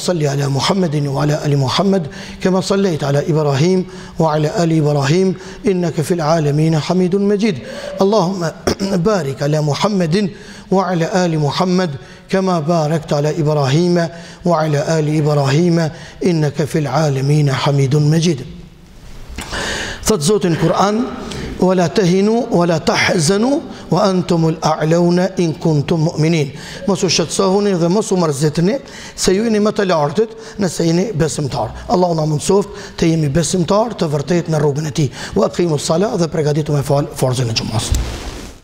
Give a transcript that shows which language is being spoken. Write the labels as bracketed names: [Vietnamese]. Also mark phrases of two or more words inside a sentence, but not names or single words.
[Arabic] صل على محمد وعلى آل محمد كما صليت على إبراهيم وعلى آل إبراهيم إنك في العالمين حميد مجيد اللهم بارك على محمد وعلى آل محمد كما باركت على إبراهيم وعلى آل إبراهيم إنك في العالمين حميد مجيد [Albanian] Thot Zoti në Kur'an, [Arabic] ولا تهنوا ولا تحزنوا وأنتم الأعلون إن كنتم مؤمنين. [Albanian] Mos u shqetësohuni dhe mos u mërzitni se ju jeni më të lartët nëse jeni besimtar. Allahu na mundsoft të jemi besimtar të vërtet në rrugën e Tij. [Arabic] وأقم الصلاة [Albanian] dhe përgatitu me fal farzën e xumës.